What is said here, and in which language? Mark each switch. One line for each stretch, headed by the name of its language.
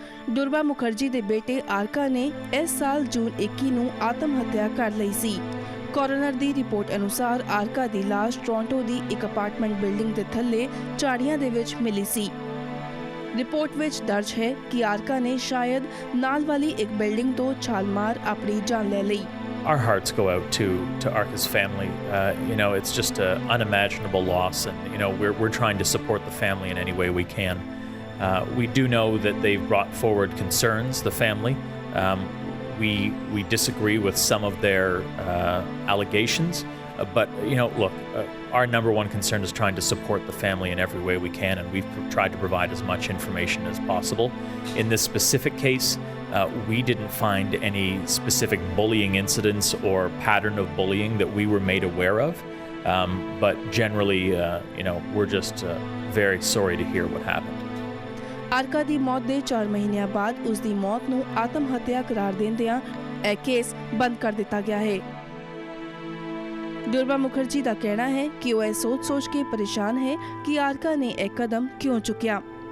Punjabi: ਦੁਰਬਾ ਮੁਖਰਜੀ ਦੇ ਬੇਟੇ ਆਰਕਾ ਨੇ ਇਸ ਸਾਲ ਜੂਨ 21 ਨੂੰ ਆਤਮ ਹੱਤਿਆ ਕਰ ਲਈ ਸੀ। ਕੋਰੋਨਰ ਦੀ ਰਿਪੋਰਟ ਅਨੁਸਾਰ ਆਰਕਾ ਦੀ ਲਾਸ਼ ਟੋਰਾਂਟੋ ਦੀ ਇੱਕ ਅਪਾਰਟਮੈਂਟ ਬਿਲਡਿੰਗ ਦੇ ਥੱਲੇ ਝਾੜੀਆਂ ਦੇ ਵਿੱਚ ਮਿਲੀ ਸੀ। ਰਿਪੋਰਟ ਵਿੱਚ ਦਰਜ ਹੈ ਕਿ ਆਰਕਾ ਨੇ ਸ਼ਾਇਦ ਨਾਲ ਵਾਲੀ ਇੱਕ ਬਿਲਡਿੰਗ ਤੋਂ ਛਾਲ ਮਾਰ ਆਪਣੀ ਜਾਨ ਲੈ ਲਈ।
English: Our hearts go out to Arka's family. It's just an unimaginable loss, and we're trying to support the family in any way we can. We do know that they've brought forward concerns, the family. We disagree with some of their allegations, but look, our number one concern is trying to support the family in every way we can, and we've tried to provide as much information as possible. In this specific case, we didn't find any specific bullying incidents or pattern of bullying that we were made aware of, but generally, we're just very sorry to hear what happened.
Punjabi: ਆਰਕਾ ਦੀ ਮੌਤ ਦੇ 4 ਮਹੀਨਿਆਂ ਬਾਅਦ ਉਸ ਦੀ ਮੌਤ ਨੂੰ ਆਤਮ ਹੱਤਿਆ ਕਰਾਰ ਦਿੰਦਿਆਂ ਇਹ ਕੇਸ ਬੰਦ ਕਰ ਦਿੱਤਾ ਗਿਆ ਹੈ। ਦੁਰਬਾ ਮੁਖਰਜੀ ਦਾ ਕਹਿਣਾ ਹੈ ਕਿ ਉਹ ਇਹ ਸੋਚ ਕੇ ਪਰੇਸ਼ਾਨ ਹੈ ਕਿ ਆਰਕਾ ਨੇ ਇਹ ਕਦਮ ਕਿਉਂ ਚੁੱਕਿਆ।